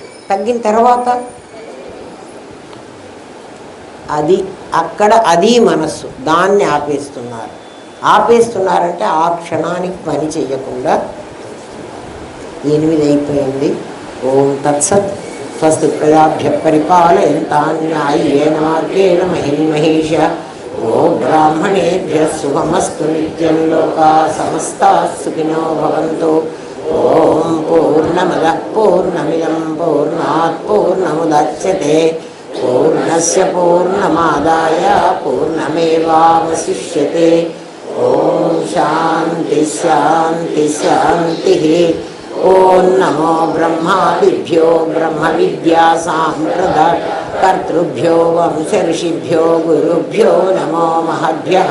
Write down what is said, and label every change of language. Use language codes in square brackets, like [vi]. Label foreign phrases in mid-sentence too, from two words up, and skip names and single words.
[te] తగ్గిన తర్వాత అది మనస్సు, దాన్ని ఆపేస్తున్నారంటే ఆ క్షణానికి పని చేయకుండా. 8 అయిపోయింది. [sa] ఓం తత్సత్. స్వస్తి ప్రజాభ్య పరిపాలయంతాన్యాయేన మార్గేణ మహిమహేష. ఓ బ్రాహ్మణేభ్య శుభమస్తు నిత్యం. లోకా సమస్తా సుఖినో భవంతు. ఓం పూర్ణమదః పూర్ణమిదం పూర్ణాత్ పూర్ణముదచ్యతే. పూర్ణస్య పూర్ణమాదాయ పూర్ణమేవావశిష్యతే. ఓం శాంతి శాంతి శాంతి. ఓం నమో బ్రహ్మాదిభ్యో బ్రహ్మ విద్యా సాంప్రదాయ కర్తృభ్యో వంశ ఋషిభ్యో గురుభ్యో నమో మహద్భ్యః.